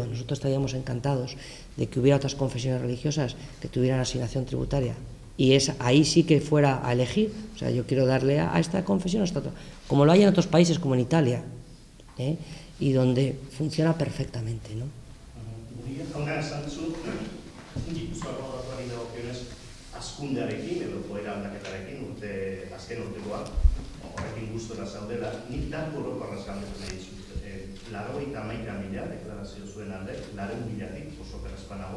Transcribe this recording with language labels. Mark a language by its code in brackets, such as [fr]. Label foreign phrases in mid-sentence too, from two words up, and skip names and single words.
[es] Nosotros estaríamos encantados de que hubiera otras confesiones religiosas que tuvieran asignación tributaria. Y ahí sí que fuera a elegir. O sea, yo quiero darle a esta confesión, a esta otra. Como lo hay en otros países, como en Italia, y donde funciona perfectamente, ¿no? [eu] Gipuzkoako datuari dagokionez hazkundearekin edo joera aldaketarekin azken urtekoa horrekin gustora zaudela, nik datu orokorraz galdetu nahi dizut. 91.000 deklarazio zuen alde, 100.000-tik oso perrezpanago.